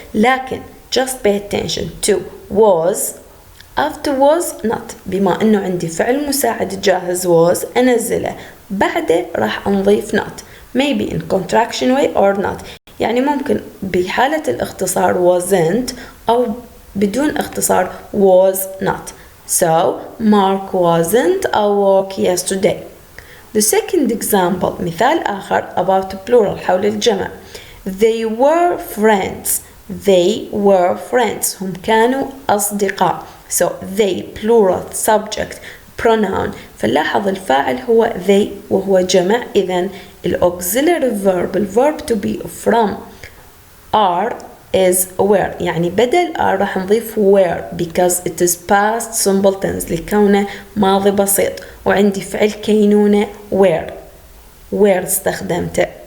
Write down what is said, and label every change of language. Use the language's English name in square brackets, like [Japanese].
[English] لكن just pay attention to was after was not. [Arabic] بما انه عندي فعل مساعد جاهز was انزله، بعده راح نضيف not [English] maybe in contraction way or not. [Arabic] يعني ممكن بحالة الاختصار wasn't أو بدون اختصار was not. [English] So Mark wasn't at work yesterday. The second example [Arabic] مثال آخر [English] about plural [Arabic] حول الجمع: [English] They were friends. [Arabic] هم كانوا أصدقاء. [English] So they plural subject pronoun. [Arabic] فلاحظ الفاعل هو [English] they [Arabic] وهو جمع، إذن [English] auxiliary verb الverb to be from are is were. [Arabic] يعني بدل are راح نضيف were [English] because it is past simple tense [Arabic] لكونه ماضي بسيط، وعندي فعل كينونة were استخدمته.